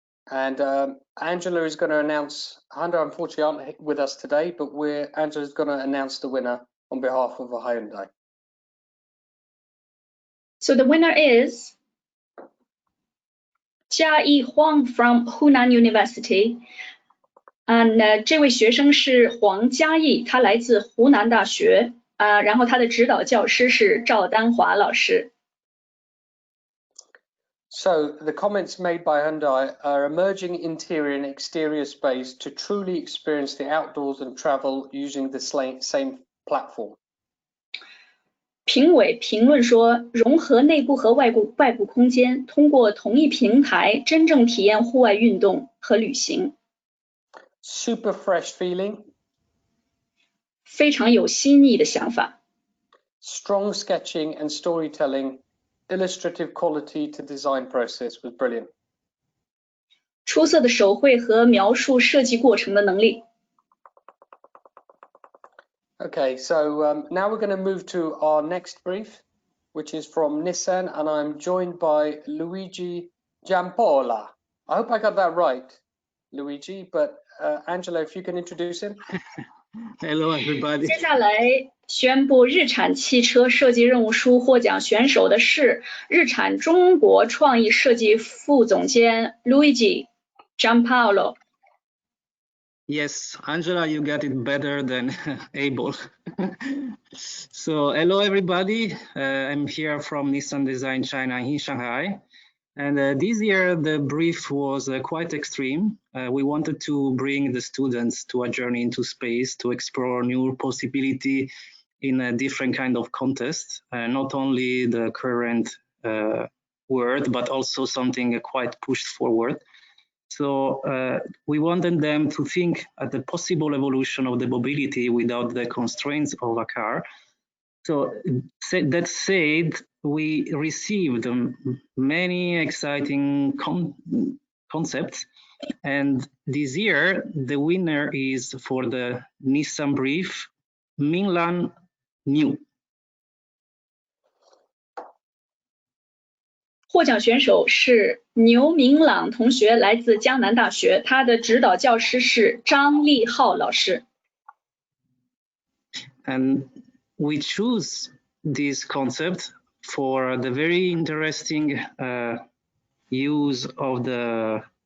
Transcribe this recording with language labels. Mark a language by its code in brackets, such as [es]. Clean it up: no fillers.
[en] And Angela is going to announce, Hyundai unfortunately aren't with us today, but Angela is going to announce the winner on behalf of Hyundai. So the winner is Jia Huang from Hunan University. And [zh] 这位学生是黄嘉义，他来自湖南大学。然后他的指导教师是赵丹华老师。 [en] So the comments made by Hyundai are emerging interior and exterior space to truly experience the outdoors and travel using the same platform. [zh] 评委评论说，融合内部和外部空间，通过同一平台真正体验户外运动和旅行。 [en] Super fresh feeling. [zh] 非常有新意的想法。 [en] Strong sketching and storytelling. Illustrative quality to design process was brilliant. [zh] 出色的手绘和描述设计过程的能力。 [en] Okay, so now we're going to move to our next brief, which is from Nissan, and I'm joined by Luigi Giampola. I hope I got that right, Luigi, but Angela, if you can introduce him. Hello, everybody. [zh] 接下来宣布日产汽车设计任务书获奖选手的是日产中国创意设计副总监 Luigi Giampaolo. [en] Yes, Angela, you got it better than Abel. So, hello, everybody. I'm here from Nissan Design China in Shanghai. And this year, the brief was quite extreme. We wanted to bring the students to a journey into space to explore new possibility in a different kind of contest, not only the current world, but also something quite pushed forward. So we wanted them to think at the possible evolution of the mobility without the constraints of a car. So that said, we received many exciting concepts, and this year the winner is for the Nissan brief, Minglan New. [zh] 获奖选手是牛明朗同学，来自江南大学，他的指导教师是张立浩老师。 [en] And we choose this concept for the very interesting use of the